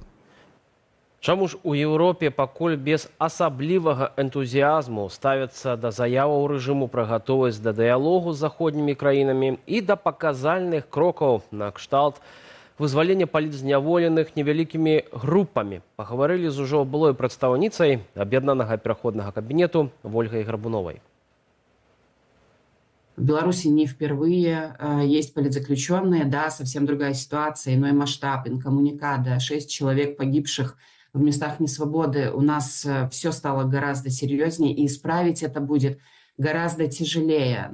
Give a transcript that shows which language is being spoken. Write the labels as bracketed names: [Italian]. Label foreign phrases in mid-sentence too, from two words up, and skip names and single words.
[Belarusian] Чаму ж у Еўропе пакуль без асаблівага энтузіязму ставяцца да заяваў рэжыму пра гатовасць да дыялогу з заходнімі краінамі і да паказальных крокаў на кшталт вызвалення палітзняволеных невялікімі групамі? Пагаварылі з ужо былой прадстаўніцай аб'яднанага пераходнага кабінету Вольгай Гарбуновай. [Russian] В Беларуси не впервые есть политзаключенные, да, совсем другая ситуация, иной масштаб, инкоммуникада, 6 человек погибших в местах несвободы. У нас все стало гораздо серьезнее, и исправить это будет гораздо тяжелее.